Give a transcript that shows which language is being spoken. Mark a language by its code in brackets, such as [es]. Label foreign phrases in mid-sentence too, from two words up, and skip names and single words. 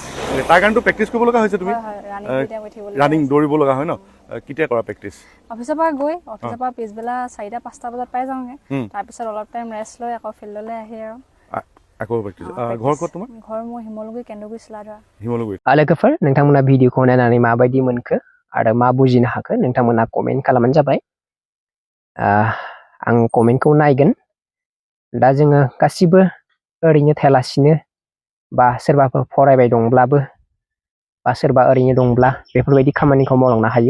[as] তাৰ কাৰণেতো প্ৰেক্টিছ কৰিব লগা হৈছে তুমি? ৰানিং দৌৰিব লগা হয় ন? কেতিয়া কৰা প্ৰেক্টিছ? অফিচৰ পৰা গৈ অফিচৰ পৰা পিছবেলা 4টা-5টা বজাত পাই যাওঁগৈ। তাৰপিছত অলপ [en] time rest [as] লৈ আকৌ ফিল্ডলৈ আহি আৰু আকৌ প্ৰেক্টিছ। ঘৰ ক'ত তোমাৰ? ঘৰ মোৰ শিমলুগুৰি কেন্দুগুৰি চিলাধৰা। শিমলুগুৰি। [brx] लोगोफोर नोंथांमोना भिडिअखौ नायनानै माबायदि मोनखो आरो मा बुजिनो हाखो नोंथांमोना कमेन्ट खालामबानो जाबाय। आं कमेन्टखौ नायगोन। दा जोङो गासिबो ओरैनो थायालासिनो बा सोरबाफोर फरायबाय दंब्लाबो बा सोरबा ओरैनो दंब्ला बेफोरबायदि खामानिखौ मावलांनो हायो।